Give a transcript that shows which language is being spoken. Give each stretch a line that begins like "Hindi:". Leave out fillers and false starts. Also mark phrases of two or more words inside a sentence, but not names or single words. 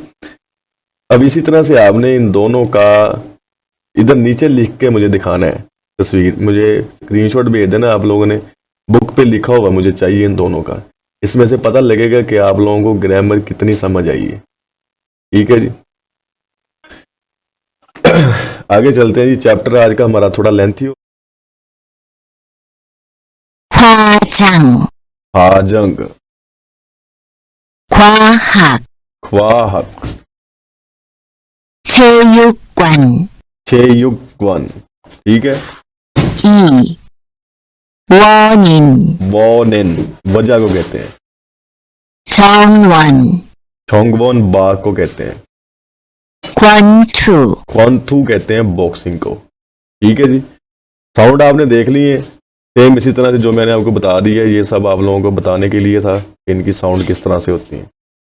Hindi: अब इसी तरह से आपने इन दोनों का इधर नीचे लिख के मुझे दिखाना है तस्वीर, मुझे स्क्रीनशॉट भेज देना आप लोगों ने, बुक पे लिखा हुआ मुझे चाहिए इन दोनों का, इसमें से पता लगेगा कि आप लोगों को ग्रामर कितनी समझ आई है, ठीक है जी। आगे चलते हैं जी, चैप्टर आज का हमारा थोड़ा लेंथी हो,
Korean: 화장, हाजंग, 과학, ख्वाहक, 체육관,
Hindi: चेयुक्वन, ठीक है।
Korean: 이, 원인,
Hindi: वोनिन वजह को कहते हैं,
Korean: 정원,
Hindi: छोंगवोन बाग को कहते हैं,
Korean: 권투,
Hindi: क्वांथू कहते हैं बॉक्सिंग को, ठीक है जी। साउंड आपने देख लिए, सेम इसी तरह से जो मैंने आपको बता दिया, ये सब आप लोगों को बताने के लिए था कि इनकी साउंड किस तरह से होती है।